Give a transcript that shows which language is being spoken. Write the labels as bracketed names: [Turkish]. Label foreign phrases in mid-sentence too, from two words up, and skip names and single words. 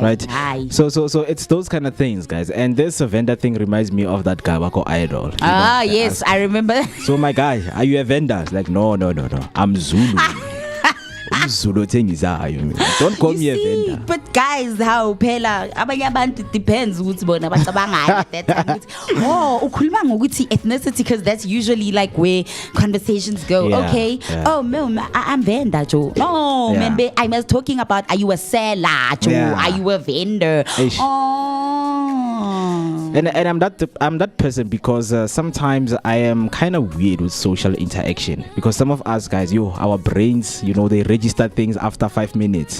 [English] Right. Hi. So it's those kind of things, guys. And this vendor thing reminds me of that guy Wako Idol. Yes, I remember. So my guy, are you a vendor? It's like, no. I'm Zulu. Zulu thing is don't call me a vendor. But guys, how [Zulu] phela abanye abantu [English] it depends [Zulu] ukuthi bona bacabanga [English] at that time. [Zulu] Ukhuluma ngokuthi [English] ethnicity because that's usually like where conversations go. Okay. Oh, I'm vendor, Joe. No, man, I was talking about, are you a seller, Joe? Are you a vendor? And I'm that person because sometimes I am kind of weird with social interaction because some of us guys, our brains, you know, they register things after 5 minutes.